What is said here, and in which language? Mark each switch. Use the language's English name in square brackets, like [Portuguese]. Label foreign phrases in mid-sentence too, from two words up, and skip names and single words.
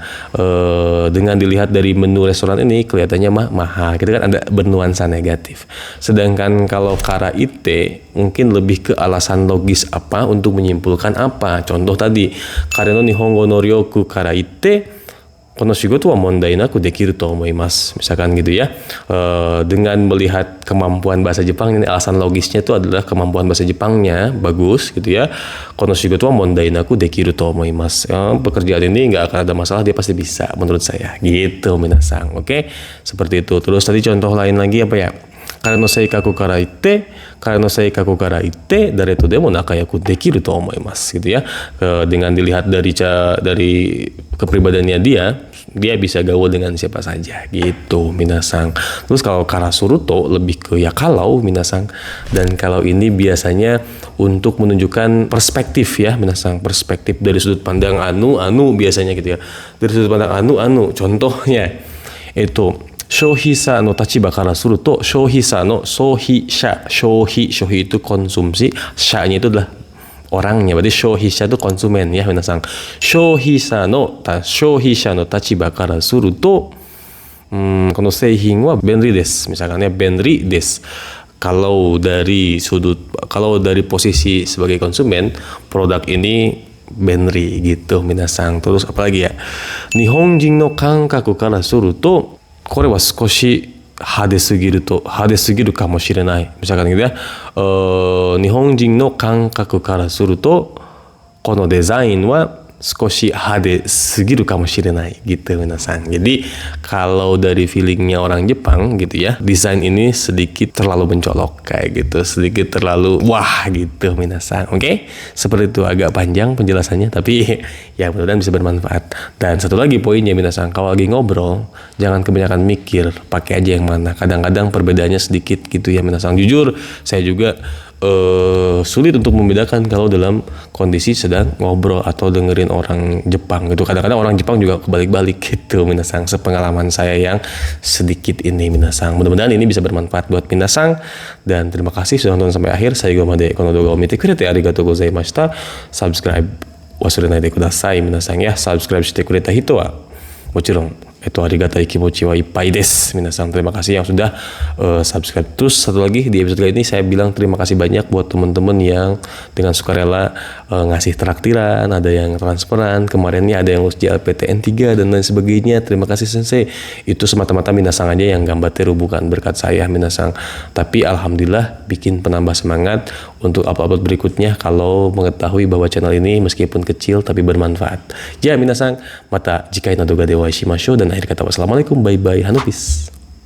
[Indonesian] Dengan dilihat dari menu restoran ini kelihatannya mahal gitu kan, ada bernuansa negatif. Sedangkan kalau [Japanese] からいって [Indonesian] mungkin lebih ke alasan logis apa untuk menyimpulkan apa. Contoh tadi, [Japanese] 彼の日本語の能力からいってこの仕事は問題なくできると思います. [Indonesian] Misalkan gitu ya. Dengan melihat kemampuan bahasa Jepang, ini alasan logisnya itu adalah kemampuan bahasa Jepangnya bagus gitu ya. [Japanese] この仕事は問題なくできると思います. [Indonesian] Pekerjaan ini nggak akan ada masalah, dia pasti bisa menurut saya. Gitu minasang. Oke? Seperti itu. Terus tadi contoh lain lagi apa ya? [Japanese] 彼の性格からいって, 誰とでも仲良くできると思います [Indonesian] gitu ya. Dengan dilihat dari kepribadiannya dia bisa gaul dengan siapa saja gitu minasang. Terus kalau [Japanese] からすると [Indonesian] lebih ke ya kalau minasang, dan kalau ini biasanya untuk menunjukkan perspektif ya minasang, perspektif dari sudut pandang anu biasanya gitu ya. Dari sudut pandang anu contohnya itu [Japanese] 消費者の立場からすると, 消費者の消費 [Indonesian] itu konsumsi, sha-nya itu adalah orangnya, berarti shohisha itu konsumen ya minasang. [Japanese] 消費者の立場からすると、この製品は便利です, [Indonesian] misalkan ya [Japanese] 便利です. [Indonesian] Kalau dari posisi sebagai konsumen, produk ini benri gitu minasang. Terus apalagi ya, [Japanese] 日本人の感覚からするとこれは少し派手すぎるかもしれない。 [Indonesian] misalkan gitu ya. [Japanese] 日本人の感覚からするとこのデザインは少し派手すぎるかもしれない gitu minasan. [Indonesian] Jadi kalau dari feelingnya orang Jepang gitu ya, desain ini sedikit terlalu mencolok kayak gitu, sedikit terlalu wah gitu minasan. Oke? Seperti itu, agak panjang penjelasannya tapi ya mudah-mudahan bisa bermanfaat. Dan satu lagi poinnya minasan, kalau lagi ngobrol jangan kebanyakan mikir, pakai aja yang mana. Kadang-kadang perbedaannya sedikit gitu ya minasan. Jujur saya juga sulit untuk membedakan kalau dalam kondisi sedang ngobrol atau dengerin orang Jepang gitu. Kadang-kadang orang Jepang juga kebalik-balik gitu minasang, sepengalaman saya yang sedikit ini minasang. Mudah-mudahan ini bisa bermanfaat buat minasang, dan terima kasih sudah nonton sampai akhir. [Japanese] 最後までこの動画を見てくれてありがとうございました. Subscribe 忘れないでください皆さん ya. Subscribe してくれた人はもちろんありがたい気持ちはいっぱいです. [Indonesian] Minasang, terima kasih yang sudah subscribe. Terus satu lagi, di episode kali ini saya bilang terima kasih banyak buat teman-teman yang dengan sukarela ngasih traktiran, ada yang transferan, kemarinnya ada yang lulus JLPTN 3 dan lain sebagainya. Terima kasih sensei. Itu semata-mata minasang aja yang gambateru, bukan berkat saya minasang. Tapi alhamdulillah bikin penambah semangat untuk upload berikutnya kalau mengetahui bahwa channel ini meskipun kecil tapi bermanfaat. Ya minasang, [Japanese] また次回の動画でお会いしましょう, [Indonesian] dan akhir kata wassalamualaikum, [English] bye bye, hanupis.